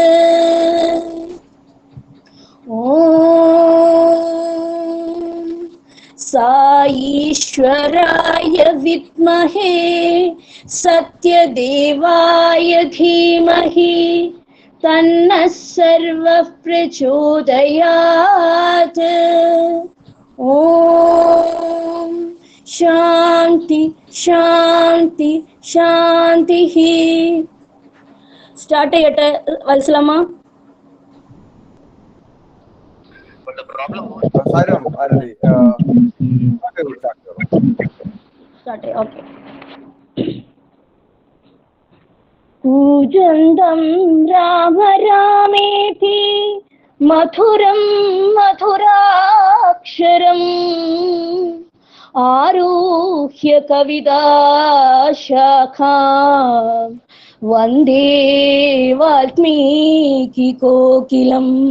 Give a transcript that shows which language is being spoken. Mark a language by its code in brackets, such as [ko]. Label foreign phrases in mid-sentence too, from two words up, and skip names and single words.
[sa] ॐ साईश्वराय विद्महे सत्यदेवाय धीमहि तन्नः सर्वः प्रचोदयात्। ॐ शान्ति शान्ति शान्तिः. [ml] സ്റ്റാർട്ട് ചെയ്യട്ടെ വത്സലമ്മ? ഓക്കെ. [sa] കൂജന്തം രാമ രാമേതി മധുരം മധുരാക്ഷരം ആരുഹ്യ കവിതാശാഖാം വന്ദേ വാൽമീകി കോകിലം.